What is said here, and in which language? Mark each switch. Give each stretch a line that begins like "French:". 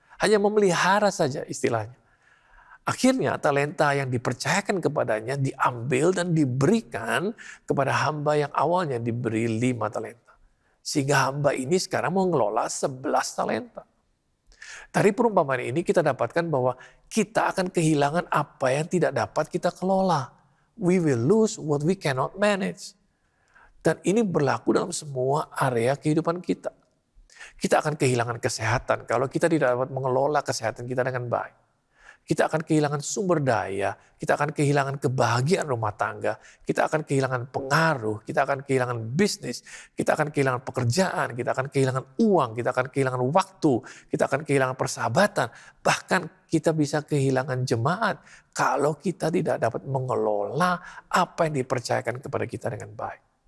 Indonesian: Hanya memelihara saja istilahnya. Akhirnya talenta yang dipercayakan kepadanya diambil dan diberikan kepada hamba yang awalnya diberi 5 talenta. Sehingga hamba ini sekarang mengelola 11 talenta. Dari perumpamaan ini kita dapatkan bahwa kita akan kehilangan apa yang tidak dapat kita kelola.
English: We will lose what we cannot manage.
Indonesian: Dan ini berlaku dalam semua area kehidupan kita. Kita akan kehilangan kesehatan kalau kita tidak dapat mengelola kesehatan kita dengan baik. kita akan kehilangan sumber daya, kita akan kehilangan kebahagiaan rumah tangga, kita akan kehilangan pengaruh, kita akan kehilangan bisnis, kita akan kehilangan pekerjaan, kita akan kehilangan uang, kita akan kehilangan waktu, kita akan kehilangan persahabatan, bahkan kita bisa kehilangan jemaat kalau kita tidak dapat mengelola apa yang dipercayakan kepada kita dengan baik.